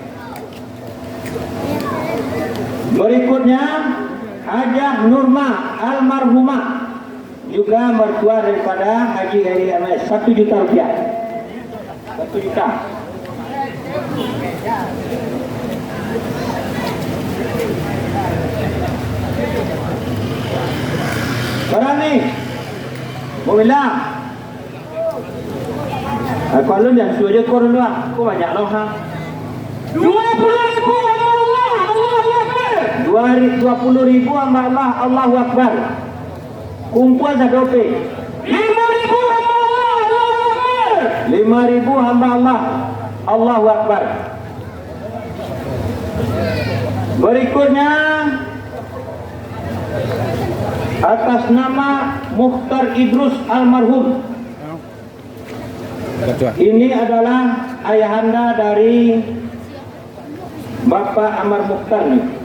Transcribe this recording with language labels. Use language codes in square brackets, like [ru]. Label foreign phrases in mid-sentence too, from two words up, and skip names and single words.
[id] Berikutnya Hajah Nurma almarhumah, juga mertua daripada Haji Eri MS, 1 juta rupiah. 1 juta. Berani? Mau bilang? Kalau lu yang suruh je korang doang, kau banyak lah ha? 20.000 Allah, [ar] الله أكبر. [id] 20.000 hamba Allah, [ar] الله أكبر. [id] Kumpul sadope. 5.000 hamba Allah, [ar] الله أكبر. [id] 5.000 hamba Allah, [ar] الله أكبر. [id] Berikutnya atas nama Mukhtar Idrus almarhum. Ini adalah ayahanda dari Bapak Amar Mukhtar nih.